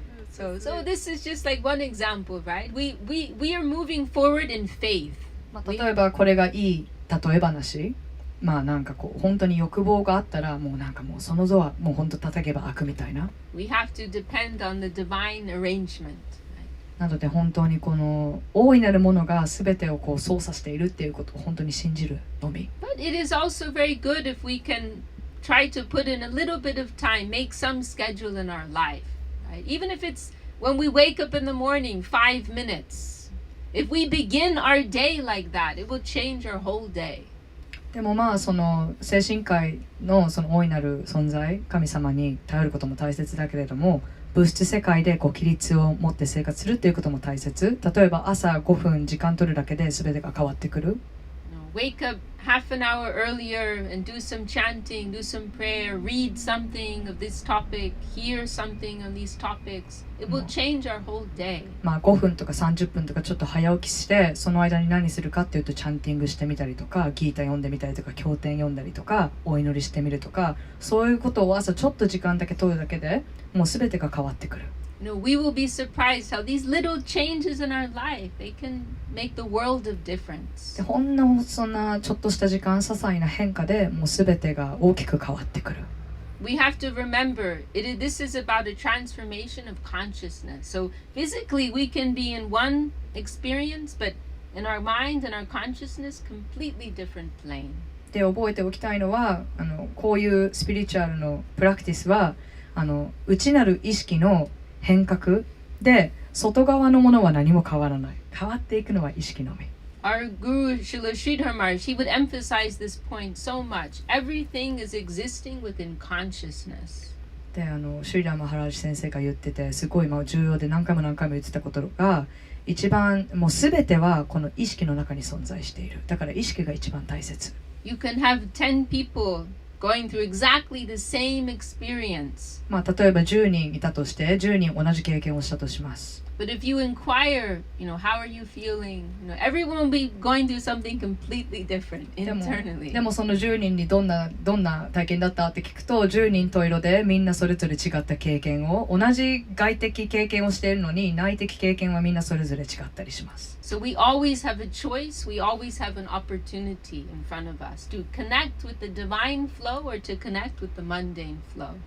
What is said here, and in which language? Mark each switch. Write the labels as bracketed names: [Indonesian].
[English] So this is just like one example, right? We are moving forward in faith. [Japanese] 例えばこれがいい例え話。なんかこう本当に欲望があったらもうなんかもうそのドアもう本当叩けば開くみたいな。 [English] We have to depend on the divine arrangement. [Japanese] なので本当にこの大いなるものが全てをこう操作しているっていうことを本当に信じるのみ。 [English] But it is also very good if we can try to put in a little bit of time, make some schedule in our life. Right? Even if it's when we wake up in the morning, 5 minutes. If we begin our day like that, it will change our whole day. [Japanese] でもまあその精神界のその大いなる存在、神様に頼ることも大切だけれども、物質世界でこう規律を持って生活するっていうことも大切。例えば朝5分時間取るだけで全てが変わってくる。 [English] Wake up half an hour earlier and do some chanting, do some prayer, read something of this topic, hear something on these topics. It will change our whole day. [Japanese] まあ5分とか30分とかちょっと早起きして、その間に何するかっていうとチャンティングしてみたりとか、ギータ読んでみたりとか、経典読んだりとか、お祈りしてみるとか、そういうことを朝ちょっと時間だけ取るだけでもう全てが変わってくる。 [English] You know, we will be surprised how these little changes in our life, they can make the world of difference. [Japanese] でほんのそんなちょっとした時間、些細な変化でもう全てが大きく変わってくる。 [English] We have to remember, this is about a transformation of consciousness. So physically we can be in one experience, but in our mind and our consciousness, completely different plane. [Japanese] で覚えておきたいのは、こういうスピリチュアルのプラクティスは内なる意識の変革で、外側のものは何も変わらない。変わっていくのは意識のみ。 [English] Our Guru Srila Sridhar Maharaj, he would emphasize this point so much. Everything is existing within consciousness. [Japanese] でシュリラマハラジ先生が言ってて、すごい重要で何回も言ってたことが、一番もう全てはこの意識の中に存在している。だから意識が一番大切。 [English] You can have 10 people going through exactly the same experience. [Japanese] まあ例えば10人いたとして、10人同じ経験をしたとします。 [English] But if you inquire, how are you feeling? Everyone will be going through something completely different internally. [Japanese] でもその10人にどんな体験だったって聞くと、10人十色でみんなそれぞれ違った経験を、同じ外的経験をしているのに、内的経験はみんなそれぞれ違ったりします。 [English] So we always have a choice, we always have an opportunity in front of us to connect with the divine flow or to connect with the mundane flow.